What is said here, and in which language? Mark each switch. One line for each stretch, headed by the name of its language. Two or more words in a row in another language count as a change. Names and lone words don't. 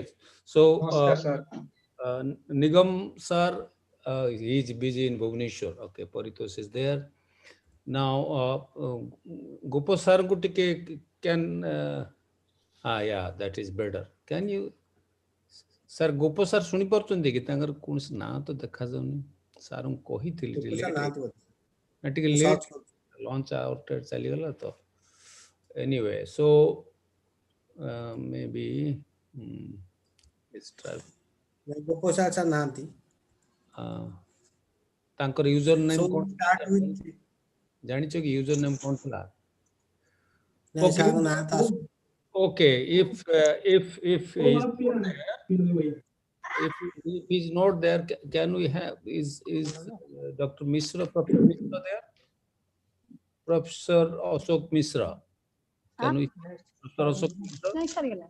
English: So Nigam sir, he is busy in Bhubaneswar. Okay, Paritos is there. Now Gopo sir can yeah, that is better. Can you sir Gopo sir
Odia: ଶୁଣି ପାରୁଛନ୍ତି କି ତାଙ୍କର କୌଣସି ନାଁ ତ ଦେଖାଯାଉନି ସାର୍ ମୁଁ କହିଥିଲି ଟିକେ
English: late lunch out
Odia: ଚାଲିଗଲା ତ
English: anyway so maybe let's try
Odia: Gopo sir ନାହାନ୍ତି ତାଙ୍କର
English: user name
Odia: କଣ ଜାଣିଛ କି
English: user name
Odia: କଣ ଥିଲା
English: okay if he's not there can we have is Dr. Mishra, Professor Mishra there? Professor Ashok Mishra, can we Professor Ashok Mishra?